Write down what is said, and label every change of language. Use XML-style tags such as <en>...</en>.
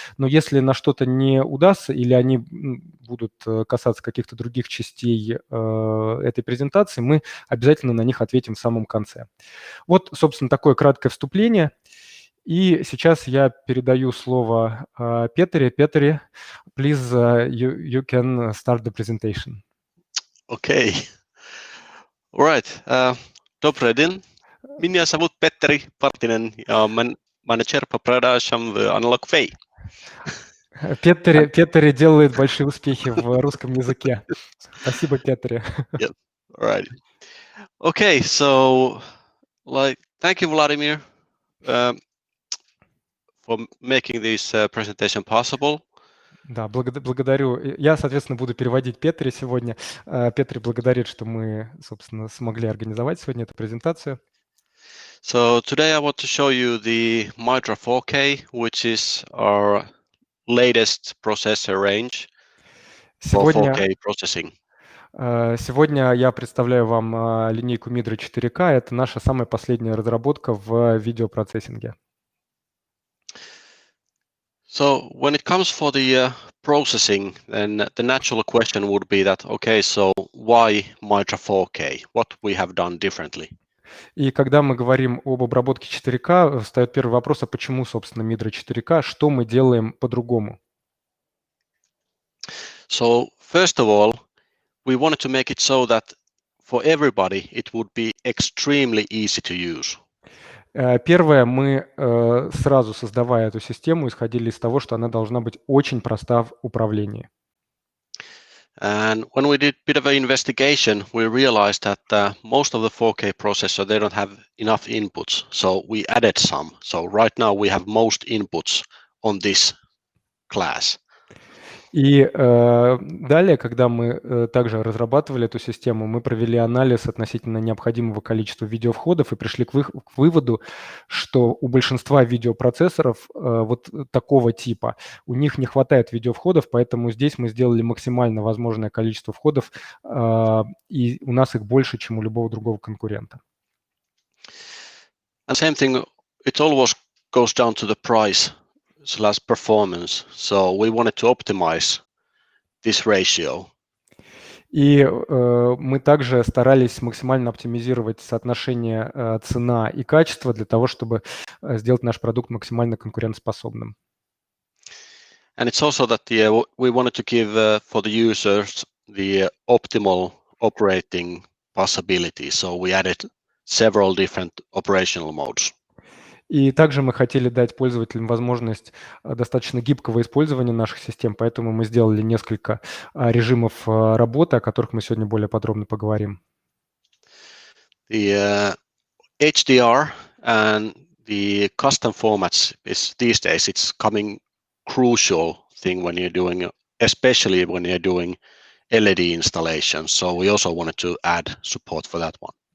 <ru>Но если на что-то не удастся или они будут касаться каких-то других частей этой презентации, мы обязательно на них ответим в самом конце. Вот, собственно, такое краткое вступление. И сейчас я передаю слово Петри.</ru> <en>Петри, please, you can start the presentation. Okei. Alright.</en> <ru>Добрый день. Меня зовут Petteri Partinen</ru> <fi>ja</fi> <ru>менеджер по продажам в Way. Петри делает большие успехи в русском языке. Спасибо, Петри.</ru> <en>Yep. Alright. Okay, so thank you, Vladimir, for making this presentation possible.</en> <ru>Да, благодарю. Я, соответственно, буду переводить Петри сегодня. Петри благодарит, что мы, собственно, смогли организовать сегодня эту презентацию.</ru> <en>So today I want to show you the Midra 4K, which is our latest processor range for 4K processing.</en> <ru>Сегодня я представляю вам линейку Midra 4K. Это наша самая последняя разработка в видеопроцессинге.</ru> <en>So when it comes for the processing, then the natural question would be that, okay, so why Midra 4K? What we have done differently?</en> <ru>И когда мы говорим об обработке 4К, встает первый вопрос, а почему, собственно, Midra 4К? Что мы делаем по-другому?</ru> <en>So first of all, we wanted to make it so that for everybody it would be extremely easy to use.</en> <ru>Первое, мы сразу, создавая эту систему, исходили из того, что она должна быть очень проста в управлении.</ru> <en>And when we did a bit of an investigation, we realized that most of the 4K processor, they don't have enough inputs. So we added some. So right now we have most inputs on this class.</en> <ru>И далее, когда мы также разрабатывали эту систему, мы провели анализ относительно необходимого количества видеовходов и пришли к выводу, что у большинства видеопроцессоров вот такого типа, у них не хватает видеовходов, поэтому здесь мы сделали максимально возможное количество входов, и у нас их больше, чем у любого другого конкурента.</ru> <en>And same thing, it always goes down to the price. /performance. So we wanted to optimize this ratio.</en> <ru>И мы также старались максимально оптимизировать соотношение цена и качество для того, чтобы сделать наш продукт максимально конкурентоспособным.</ru> <en>And it's also that we wanted to give for the users the optimal operating possibilities. So we added several different operational modes.</en> <ru>И также мы хотели дать пользователям возможность достаточно гибкого использования наших систем, поэтому мы сделали несколько режимов работы, о которых мы сегодня более подробно поговорим.</ru> <en>The HDR and the custom formats is these days it's coming crucial thing when you're doing, especially when you're doing LED installations. So we also wanted to add support for that one.</en>